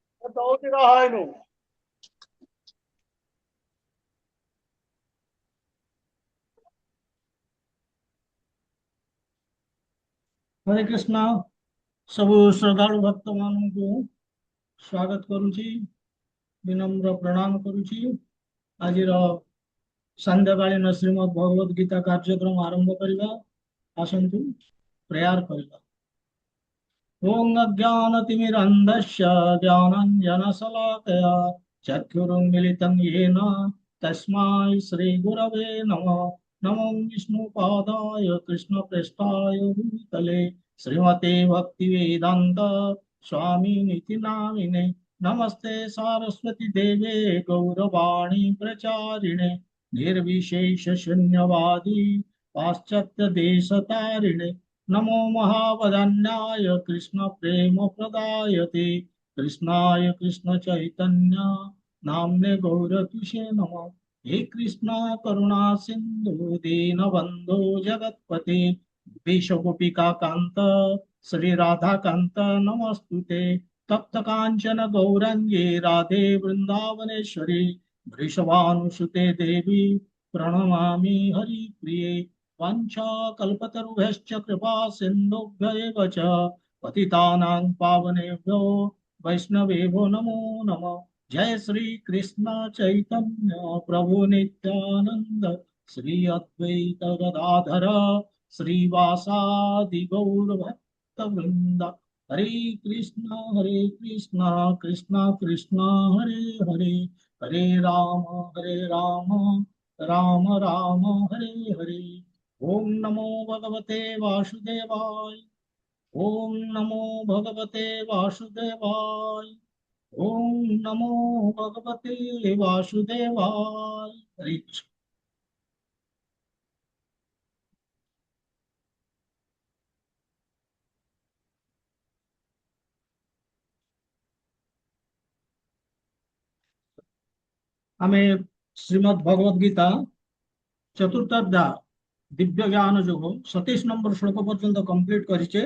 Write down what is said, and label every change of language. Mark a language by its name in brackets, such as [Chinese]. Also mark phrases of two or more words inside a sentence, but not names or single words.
[Sanskrit] हरे कृष्णा। [Odia] ସବୁ ଶ୍ରଦ୍ଧାଳୁ ଭକ୍ତ ମାନ କୁ ସ୍ୱାଗତ କରୁଛି, ବିନମ୍ର ପ୍ରଣାମ କରୁଛି। ଆଜି ସନ୍ଧ୍ୟାକାଳୀନ ଶ୍ରୀମଦ୍ ଭଗବଦ ଗୀତା କାର୍ଯ୍ୟକ୍ରମ ଆରମ୍ଭ କରିବା। ଆସନ୍ତୁ ପ୍ରେୟର କରିବା। [Sanskrit] ओम अज्ञानतिमिरन्धस्य ज्ञानाञ्जनशलाकया चक्षुरुन्मीलितं येन तस्मै श्रीगुरवे नमः। नमो विष्णुपादाय कृष्णप्रेष्ठाय भूतले श्रीमते भक्तिवेदान्त स्वामिनिति नामिने। नमस्ते सारस्वती देवे गौरवाणी प्रचारिणे निर्विशेष शून्यवादी पाश्चात्य देशतारिणे। नमो महावदन्याय कृष्ण प्रेम प्रदायते कृष्णाय कृष्ण चैतन्य नाम्ने गौरकिशे नमः। हे कृष्ण करुणा सिंधु दीन बंधु जगतपते विश्व गोपिका कांत श्री राधा कांत नमस्तुते। तप्त कांचन गौरंगे राधे वृंदावनेश्वरी वृषभानुसुते देवी प्रणमामि हरिप्रिये। वाञ्छाकल्पतरुभ्यश्च कृपा सिन्धुभ्य एव च पतितानां पावनेभ्यो वैष्णवेभ्यो नमो नमः। जय श्री कृष्ण चैतन्य प्रभु नित्यानंद श्री अद्वैत गदाधर श्रीवासादि गौर भक्त वृंद। हरे कृष्ण कृष्ण कृष्ण हरे हरे हरे राम राम राम हरे हरे। ओम नमो भगवते वासुदेवाय। ओम नमो भगवते वासुदेवाय। ओम नमो भगवते वासुदेवाय। हरे कृष्ण। [Odia] ଆମେ ଶ୍ରୀମଦ୍ ଭଗବଦ ଗୀତା ଚତୁର୍ଥ ଅଧ୍ୟାୟ ଦିବ୍ୟ ଜ୍ଞାନ ଯୋଗ 27 ନମ୍ବର ଶ୍ଳୋକ ପର୍ଯ୍ୟନ୍ତ କମ୍ପ୍ଲିଟ କରିଛେ।